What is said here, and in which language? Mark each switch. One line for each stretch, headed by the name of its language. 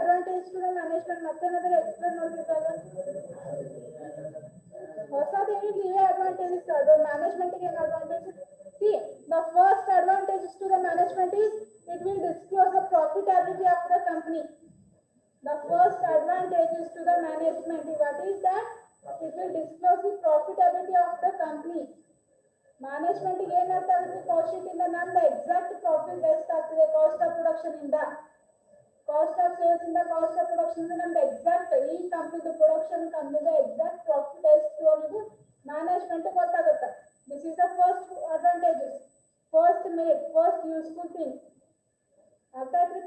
Kannada: Advantage to the management ಮತ್ತೇನಾದ್ರೂ explain ಮಾಡ್ಬೇಕಾಗ ಹೊಸದೇನು ನೀವೇ advantages. ಅದು ಮ್ಯಾನೇಜ್ಮೆಂಟ್ಗೆ ಏನು advantage?
English: See, the first advantage to the management is it will disclose the profitability of the company. The first advantage is to the management. What is that? It will disclose the profitability of the company.
Kannada: Management ಗೆ ಏನರ್ಥ ಆಗುತ್ತೆ? Cost sheet ಇಂದ ನಮ್ದು exact profit ಎಷ್ಟಾಗ್ತದೆ, cost of production ಇಂದ, cost of sales ಇಂದ, cost of production ಇಂದ ನಮ್ದು ಎಕ್ಸಾಕ್ಟ್ ಈ ಕಂಪ್ನಿದು ಪ್ರೊಡಕ್ಷನ್ ಕಂಪ್ನಿದು ಎಕ್ಸಾಕ್ಟ್ ಪ್ರಾಫಿಟ್ ಎಷ್ಟು ಅನ್ನೋದು ಮ್ಯಾನೇಜ್ಮೆಂಟ್ ಗೊತ್ತಾಗುತ್ತೆ.
English: This is the first advantages, first merit, first useful thing.
Kannada: ಅರ್ಥ ಆಯ್ತು?